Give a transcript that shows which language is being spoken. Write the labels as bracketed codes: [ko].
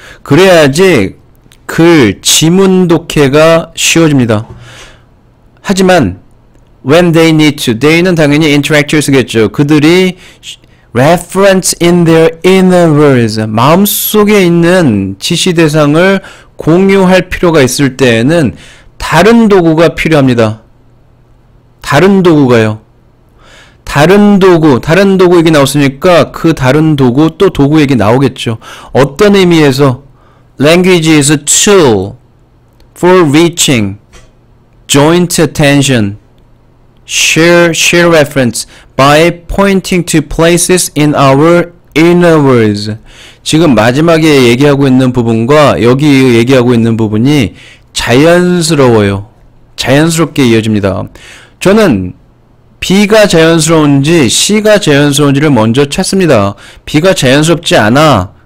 [ko] 그래야지 글, 지문 독해가 쉬워집니다. 하지만 [en] when they need to, they [ko] 는 당연히 interactors겠죠. 그들이 [en] reference in their inner words, [ko] 마음속에 있는 지시 대상을 공유할 필요가 있을 때에는 다른 도구가 필요합니다. 다른 도구가요. 다른 도구 얘기 나왔으니까 그 다른 도구, 또 도구 얘기 나오겠죠. 어떤 의미에서 [en] language is a tool for reaching joint attention, share reference by pointing to places in our inner words. [ko] 지금 마지막에 얘기하고 있는 부분과 여기 얘기하고 있는 부분이 자연스러워요. 자연스럽게 이어집니다. 저는 B가 자연스러운지 C가 자연스러운지를 먼저 찾습니다. B가 자연스럽지 않아.